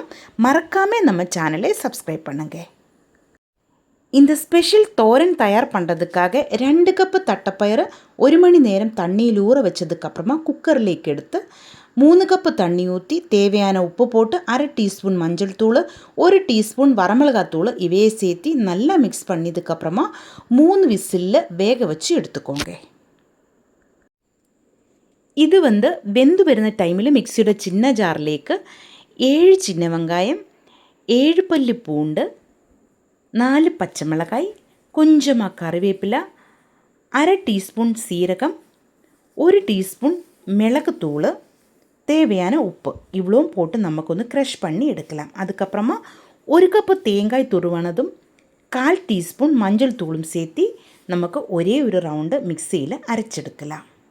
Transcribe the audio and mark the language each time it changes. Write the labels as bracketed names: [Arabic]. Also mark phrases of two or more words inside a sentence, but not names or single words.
[Tamil] மறக்காமல் நம்ம சேனலை சப்ஸ்கிரைப் பண்ணுங்கள். இந்த ஸ்பெஷல் தோரன் தயார் பண்ணுறதுக்காக 2 கப்பு தட்டைப்பயிறு 1 மணி நேரம் தண்ணியில் ஊற வச்சதுக்கப்புறமா குக்கர்லேக்கு எடுத்து 3 கப்பு தண்ணி ஊற்றி தேவையான உப்பு போட்டு 1/2 டீஸ்பூன் மஞ்சள் தூள் 1 டீஸ்பூன் வரமிளகாத்தூள் இவையே சேர்த்து நல்லா மிக்ஸ் பண்ணதுக்கப்புறமா 3 விசிலில் வேக வச்சு எடுத்துக்கோங்க. இது வெந்து [Malayalam] വരുന്ന ടൈമിൽ മിക്സിയുടെ ചിന്ന ജാറിലേക്ക് [Tamil] 7 சின்ன வெங்காயம் 7 பல்லி பூண்டு 4 பச்சைமிளகாய், கொஞ்சமாக கறிவேப்பிலை, 1/2 டீஸ்பூன் சீரகம், 1 டீஸ்பூன் மிளகுத்தூள், தேவையான உப்பு இவ்வளவும் போட்டு நமக்கு க்ரஷ் பண்ணி எடுக்கலாம். அதுக்கப்புறமா 1 கப்பு தேங்காய் துருவனதும் 1/4 டீஸ்பூன் மஞ்சள் தூளும் சேர்த்து நமக்கு ஒரே ஒரு ரவுண்டு மிக்சியில் அரைச்செடுக்கலாம்.